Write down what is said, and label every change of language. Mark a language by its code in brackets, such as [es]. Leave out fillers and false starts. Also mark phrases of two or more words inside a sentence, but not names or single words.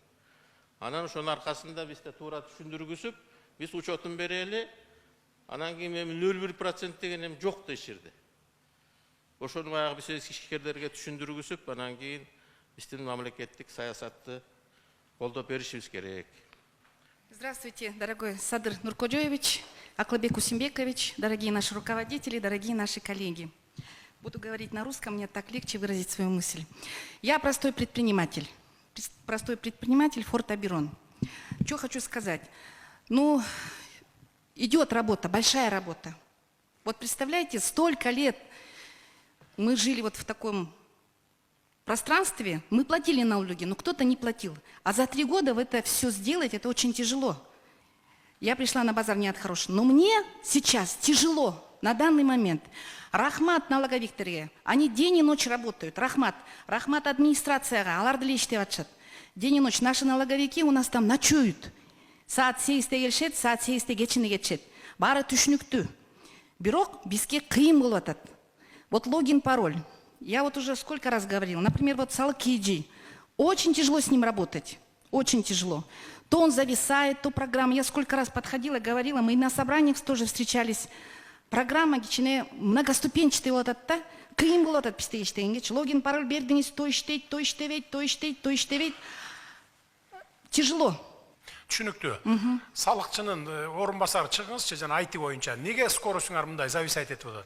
[ky] Анан ошонун аркасында бизде туура түшүндүргүзүп, биз учетун берели, анан кийин эми 0,1% деген эми жок да иширди. Ошону баягы биз ишкерлерге түшүндүргүзүп, анан кийин биздин мамлекеттик саясатты колдоп беришибиз керек. [ru] Здравствуйте, дорогой Садыр Нуркожоевич, Аклабек Усимбекович, дорогие наши руководители, дорогие наши коллеги. Буду говорить на русском, мне так легче выразить свою мысль. Я простой предприниматель Форт Аберон. Что хочу сказать? Ну, идет работа, большая работа. Вот представляете, столько лет мы жили вот в таком пространстве, мы платили налоги, но кто-то не платил. А за 3 года в это все сделать, это очень тяжело. Я пришла на базар не от хорошего. Но мне сейчас тяжело, на данный момент. [ky] Рахмат налоговиктерге, [ru] они день и ночь работают. [ky] Рахмат администрацияга, аларды эле иштеп атышат. [ru] День и ночь наши налоговики у нас там ночуют. [ky] Саат 8-те келишет, саат 8-те кечине кетишет. Баары түшүнүктүү. Бирок бизге кыйын болуп атат. [ru] Вот логин, пароль. Я вот уже сколько раз говорила. Например, вот Салык KG. Очень тяжело с ним работать. Очень тяжело. То он зависает, то программа. Я сколько раз подходила, говорила. Мы на собраниях тоже встречались. [ky] Программа кичине многоступенчатый болуп атат да. Кыйын болуп атат бизде иштегенге. Логин, пароль бердиңиз, то иштейт, то иштебейт. [ru] Тяжело. [ky] Түшүнүктүү. Салыкчынын орун басары чыгыңызчы жана IT боюнча. Неге скоростуңар мындай зависать этип атат?